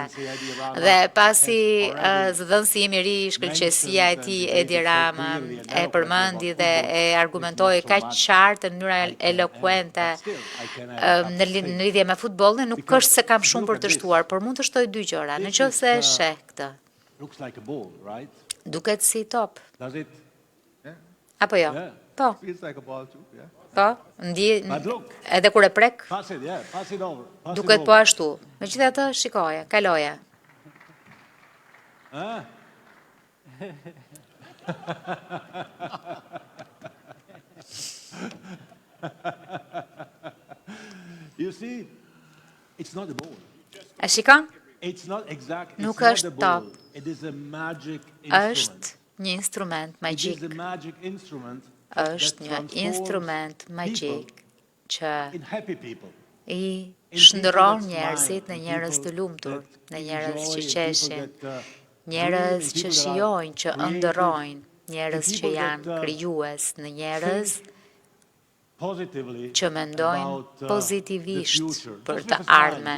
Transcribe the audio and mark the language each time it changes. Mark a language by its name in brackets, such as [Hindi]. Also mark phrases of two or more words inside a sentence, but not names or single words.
[Albanian] Dhe pasi zëdhënësi im i ri, shkëlqësia e tij Edi Rama e përmendi dhe e argumentoi kaq qartë në mënyrë elokuente në lidhje me futbollin, nuk është se kam shumë për të shtuar, por mund të shtoj 2 gjëra. Nëse e sheh këtë. [English] Looks like a ball, right? [Albanian] Duket si top. [English] Does it? [Albanian] Apo jo? Po. [English] Feels like a ball too, yeah. [Albanian] Po, edhe kur e prek, [English] Pass it, yeah. Pass it over. Pass it [Albanian] duket over. po ashtu. Megjithatë, shikoje, kaloje. [English] Ah. You see, it's not a ball. [Albanian] A shikon? [English] It's not exact. It's [Albanian] Nuk not është [English] a ball. top. It is a magic instrument. [Albanian] Është një instrument It magjik. [English] is a magic instrument [Albanian] Është that një transforms instrument magjik që [English] in happy people. [Albanian] i shndërron njerëzit në njerëz të lumtur, në njerëz që qeshin, njerëz që shijojnë, që ëndërrojnë, njerëz që janë krijues, në njerëz që mendojnë pozitivisht për të ardhmen.